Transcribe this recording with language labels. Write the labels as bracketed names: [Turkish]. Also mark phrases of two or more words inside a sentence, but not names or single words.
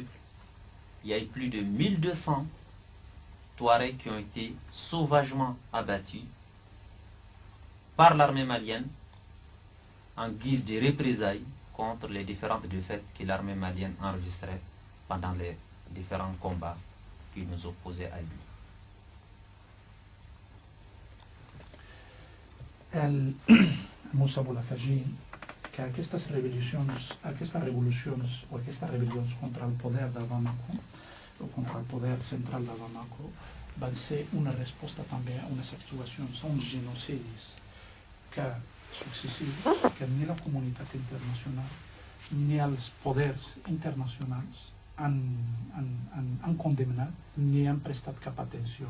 [French] Il y a eu plus de 1200 Touaregs qui ont été sauvagement abattus par l'armée malienne en guise de représailles contre les différentes défaites que l'armée malienne enregistrait pendant les différents combats qui nous opposaient à lui. [Catalan] Moussa vol afegir que aquestes revolucions o aquestes rebel·lions contra el poder de Bamako o contra el poder central de Bamako van ser una resposta també a unes actuacions, a uns genocidis successius que ni la comunitat internacional ni els poders internacionals han condemnat ni han prestat cap atenció.